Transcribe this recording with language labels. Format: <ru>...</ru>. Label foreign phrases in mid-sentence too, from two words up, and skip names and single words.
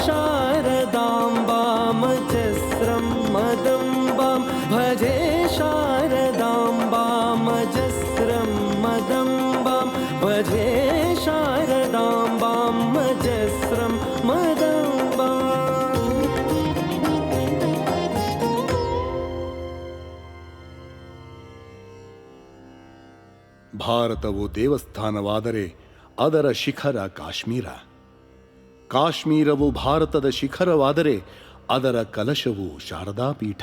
<sa>शारदाम्बामजस्रं मदम्बां भजे शारदाम्बामजस्रं मदम्बां भजे शारदाम्बां मजस्रं मदम्बाम्</sa> <kn>ಭಾರತವು ದೇವಸ್ಥಾನವಾದರೆ ಅದರ ಶಿಖರ ಕಾಶ್ಮೀರ. ಕಾಶ್ಮೀರವು ಭಾರತದ ಶಿಖರವಾದರೆ ಅದರ ಕಲಶವು ಶಾರದಾ ಪೀಠ.</kn>